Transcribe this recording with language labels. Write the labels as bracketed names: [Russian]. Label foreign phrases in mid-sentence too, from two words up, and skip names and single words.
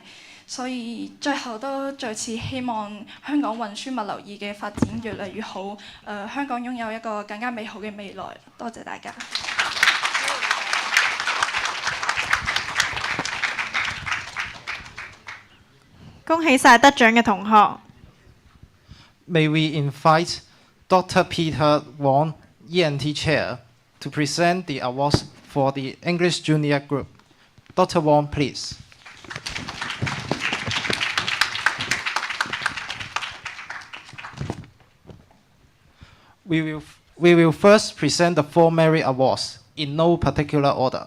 [Cantonese] 所以最後都再次希望香港運輸物流業嘅發展越嚟越好，香港擁有一個更加美好嘅未來。多謝大家。恭喜晒得獎嘅同學。 [English] May we invite Dr. Peter Wong, ENT Chair, to present the awards for the English Junior Group. Dr. Wong, please. We will first present the 4 Merit Awards in no particular order.